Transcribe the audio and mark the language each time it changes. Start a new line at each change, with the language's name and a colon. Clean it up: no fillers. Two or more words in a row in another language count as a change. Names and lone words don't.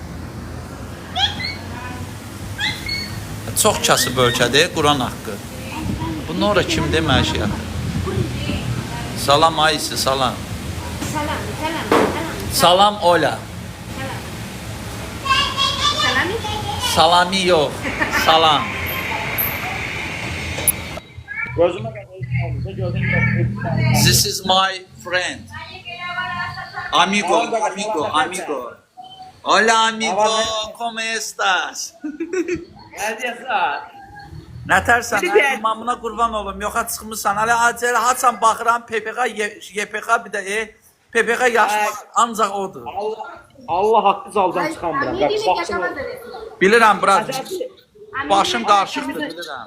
Azerbaijani: Çox kasıb ölkədir, Quran haqqı. Bundan sonra kimdir məşiyyət? Salam Aysi, salam. Salam Ola. Salami yox, salam.
English: This is my friend.
Spanish: Amigo. Hola amigo, ¿cómo estás?
Azerbaijani: Nətərsən, imamına qurban olum, yoxa çıxmışsan, hələ acələ haçan baxıram, PPK, YPK bir də PPK yaşmaq ancaq odur. Allah haqqı zaldan çıxamıram. Bilirəm, brat, başım qarışıqdır, bilirəm.